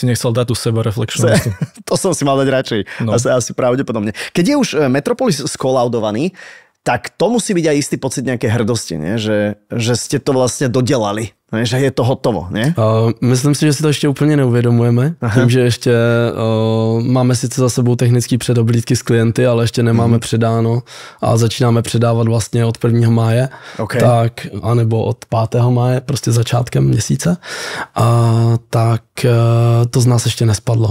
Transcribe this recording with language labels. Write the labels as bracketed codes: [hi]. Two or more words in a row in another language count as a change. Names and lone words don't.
[sk] Možno si nechcel dať tú sebareflexnú vestu. To som si mal dať radšej. No. Asi pravdepodobne. Keď je už Metropolis skolaudovaný, tak to musí byť aj istý pocit nejaké hrdosti, nie? Že ste to vlastne dodelali, nie? Že je to hotovo. Nie? [cs] Myslím si, že si to ještě úplně neuvědomujeme. Tím, že ještě máme sice za sebou technické předoblídky s klienty, ale ještě nemáme předáno a začínáme předávat vlastně od 1. máje, tak, anebo od 5. máje, prostě začátkem měsíce. Tak to z nás ještě nespadlo.